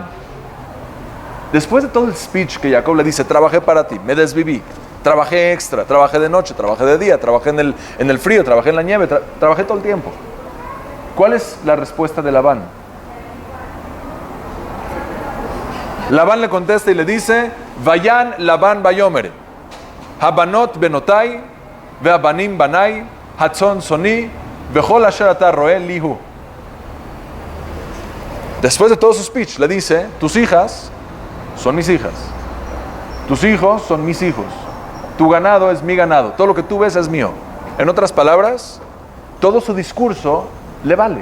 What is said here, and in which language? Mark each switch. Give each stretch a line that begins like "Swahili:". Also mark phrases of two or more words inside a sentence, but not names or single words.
Spanish: Después de todo el speech que Jacob le dice, trabajé para ti, me desviví, trabajé extra, trabajé de noche, trabajé de día, trabajé en el frío, trabajé en la nieve, trabajé todo el tiempo. ¿Cuál es la respuesta de Labán? Labán le contesta y le dice,
Hebrew: ויען לבן ויאמר הבנות בנתי והבנים בני והצאן צאני וכל אשר אתה ראה לי הוא.
Spanish: Después de todo su speech, le dice, tus hijas son mis hijas, tus hijos son mis hijos, tu ganado es mi ganado, todo lo que tú ves es mío. En otras palabras, todo su discurso le vale.